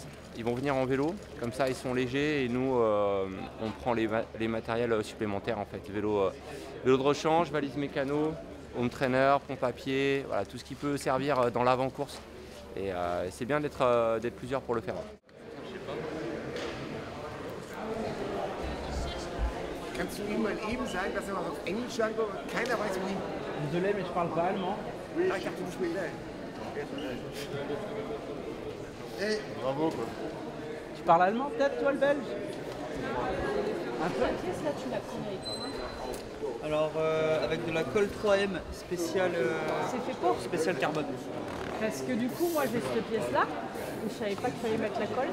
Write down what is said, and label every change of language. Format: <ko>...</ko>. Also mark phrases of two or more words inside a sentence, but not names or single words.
<fr>Ils vont venir en vélo, comme ça ils sont légers et nous on prend les matériels supplémentaires en fait. Vélo de rechange, valise mécano,</fr> <en>home trainer,</en> <fr>pompe à pied, voilà, tout ce qui peut servir dans l'avant-course. Et c'est bien d'être plusieurs pour le faire.</fr> <de>Kannst du ihm mal eben sagen, dass er noch auf Englisch sagen soll? Keiner weiß wohin.</de> <fr>Désolé, mais je parle pas allemand.</fr> <de>Ah, ich dachte, du sprichst.</de> <fr>Bravo quoi. Tu parles allemand peut-être, toi, le belge? Un peu. pièce là, tu l'as pris avec quoi? Alors avec de la colle 3M spéciale, C'est fait pour. spéciale carbone. Parce que du coup, moi j'ai cette pièce là, et je savais pas qu'il fallait mettre la colle.</fr>